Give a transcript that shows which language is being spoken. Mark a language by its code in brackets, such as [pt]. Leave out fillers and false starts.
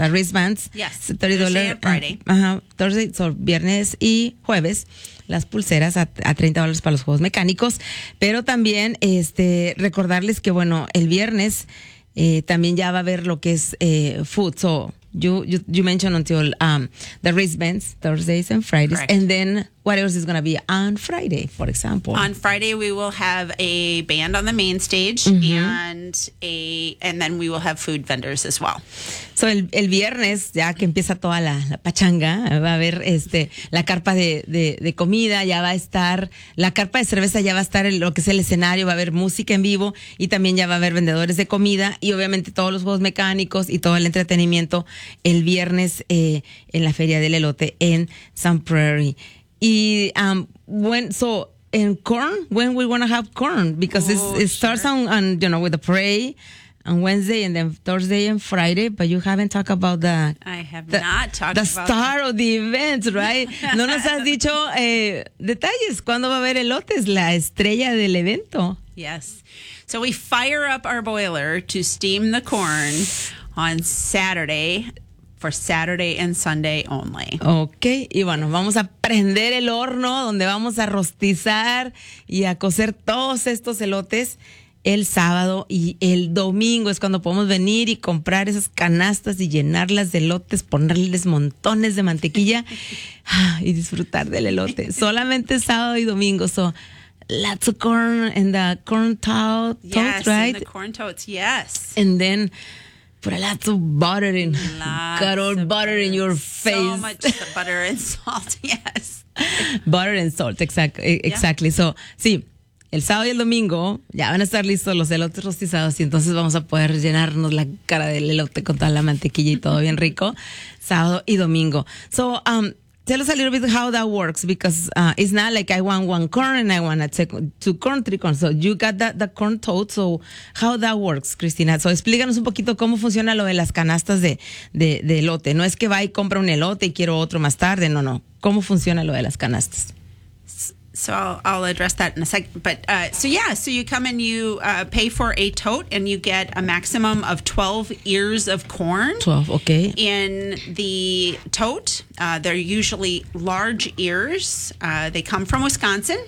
[en] The wristbands. Yes. $30. Thursday, so [es] viernes y jueves, las pulseras a $30 para los juegos mecánicos. Pero también recordarles que, bueno, el viernes también ya va a haber lo que es food. So [en] You mentioned until the wristbands Thursdays and Fridays. Correct. And then what else is going to be on Friday, for example? On Friday, we will have a band on the main stage, mm-hmm. And then we will have food vendors as well. [es] So el viernes, ya que empieza toda la pachanga, va a haber la carpa de comida, ya va a estar la carpa de cerveza, ya va a estar lo que es el escenario, va a haber música en vivo y también ya va a haber vendedores de comida y obviamente todos los juegos mecánicos y todo el entretenimiento el viernes en la Feria del Elote en Sun Prairie. [en] Y when we want to have corn, because it starts on you know with the parade on Wednesday and then Thursday and Friday, but you haven't talked about the star of the events, right? [es] No nos has dicho detalles. ¿Cuándo va a haber elotes, la estrella del evento? [en] Yes, so we fire up our boiler to steam the corn on Saturday. For Saturday and Sunday only. [es] Okay, y bueno, vamos a prender el horno donde vamos a rostizar y a cocer todos estos elotes el sábado y el domingo es cuando podemos venir y comprar esas canastas y llenarlas de elotes, ponerles montones de mantequilla y disfrutar del elote. Solamente sábado y domingo. [en] So, lots of corn and the corn totes, right? Yes, the corn totes, yes. And then... put a lot of butter in. Got all butter in your face. So much butter and salt, yes. Butter and salt, exactly. [es] Yeah. So, sí, el sábado y el domingo ya van a estar listos los elotes rostizados y entonces vamos a poder llenarnos la cara del elote con toda la mantequilla y todo bien rico, sábado y domingo. [en] So, tell us a little bit how that works, because it's not like I want one corn and I want two corn, three corn. So you got the corn tote. So how that works, Cristina? [es] So explícanos un poquito cómo funciona lo de las canastas de elote. No es que va y compra un elote y quiero otro más tarde. No. ¿Cómo funciona lo de las canastas? [en] So I'll address that in a second. But so you come and you pay for a tote and you get a maximum of 12 ears of corn. 12, okay. In the tote, they're usually large ears. They come from Wisconsin.